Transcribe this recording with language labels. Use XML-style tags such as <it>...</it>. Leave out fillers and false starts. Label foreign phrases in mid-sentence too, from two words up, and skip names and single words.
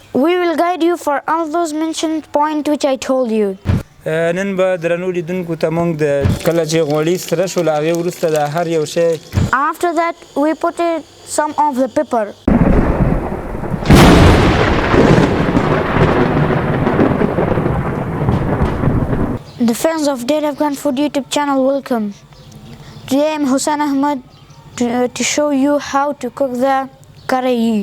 <en>We will guide you for all those mentioned points which I told you.</en> <ps>نن به درنو لیدونکو ته موږ د کله چې غوړي سره شول هغې وروسته د هر یو شی</ps> <en>After that, we put some of the pepper. The fans of Daily Afghan Food YouTube channel, welcome. Today I'm Hussain Ahmed to show you how to cook the karahi.</en>